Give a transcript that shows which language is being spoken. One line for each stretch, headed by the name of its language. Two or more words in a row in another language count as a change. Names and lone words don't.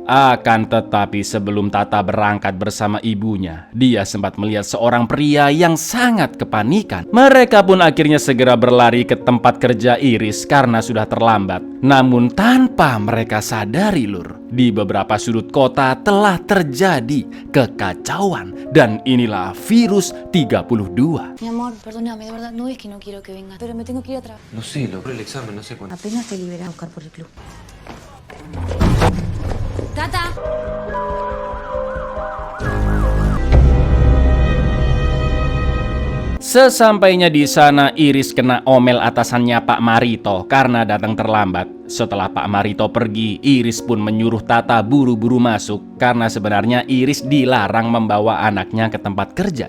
Indonesian: Akan tetapi sebelum Tata berangkat bersama ibunya, dia sempat melihat seorang pria yang sangat kepanikan. Mereka pun akhirnya segera berlari ke tempat kerja Iris karena sudah terlambat. Namun tanpa mereka sadari lur, di beberapa sudut kota telah terjadi kekacauan, dan inilah virus 32.
Spanish: Mi amor, perdóname, de verdad, no es que no quiero que vengas, pero me tengo que ir a trabajar. No sé, logré el examen, no sé cuándo. Apenas te liberé a buscar por el club. ¡Tata!
Indonesian: Sesampainya di sana, Iris kena omel atasannya Pak Marito karena datang terlambat. Setelah Pak Marito pergi, Iris pun menyuruh Tata buru-buru masuk karena sebenarnya Iris dilarang membawa anaknya ke tempat kerja.